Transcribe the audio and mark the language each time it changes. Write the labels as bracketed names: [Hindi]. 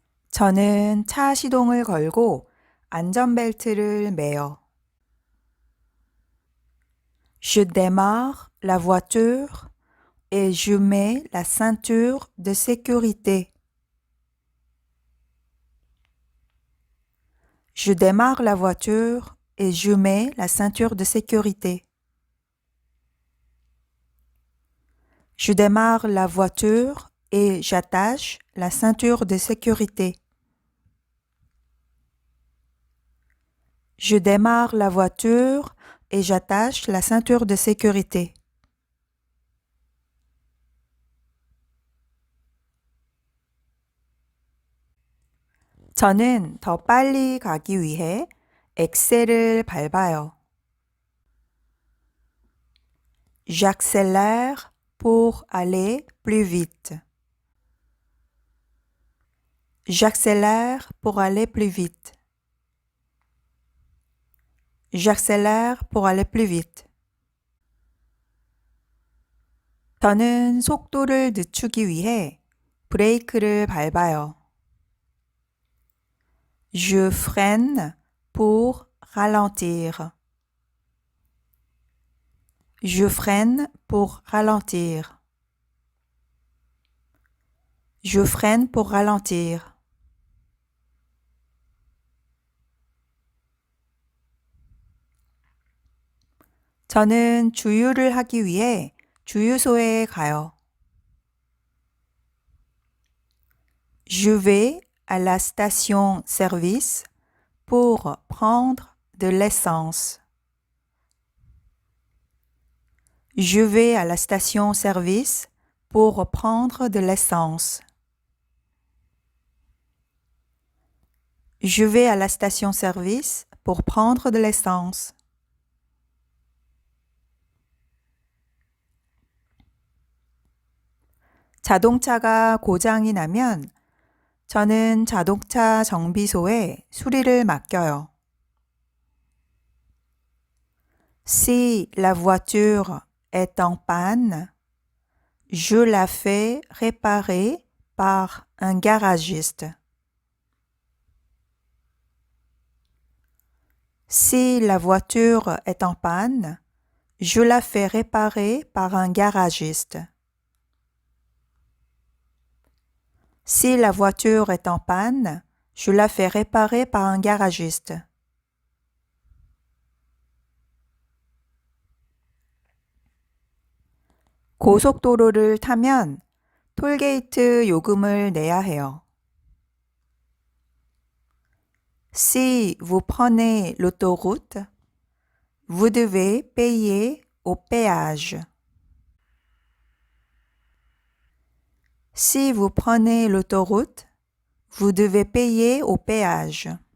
[Korean] 저는 차 시동을 걸고 안전벨트를 매요. [French] Je démarre la voiture et je mets la ceinture de sécurité. Je démarre la voiture et je mets la ceinture de sécurité. Je démarre la voiture et j'attache la ceinture de sécurité. Je démarre la voiture et j'attache la ceinture de sécurité. [Korean] 저는 더 빨리 가기 위해 엑셀을 밟아요. [French] J'accélère pour aller plus vite. J'accélère pour aller plus vite. J'accélère pour aller plus vite. [Korean] 저는 속도를 늦추기 위해 브레이크를 밟아요. [French] Je freine pour ralentir. Je freine pour ralentir. Je freine pour ralentir. [Korean] 저는 주유를 하기 위해 주유소에 가요. [French] Je vais à la station-service pour prendre de l'essence. Je vais à la station-service pour prendre de l'essence. Je vais à la station-service pour prendre de l'essence. [Korean] 자동차가 고장이 나면 저는 자동차 정비소에 수리를 맡겨요. [French] Si la voiture est en panne, je la fais réparer par un garagiste. Si la voiture est en panne, je la fais réparer par un garagiste. Si la voiture est en panne, je la fais réparer par un garagiste. [Korean] 고속도로를 타면 톨게이트 요금을 내야 해요. [French] Si vous prenez l'autoroute, vous devez payer au péage. Si vous prenez l'autoroute, vous devez payer au péage.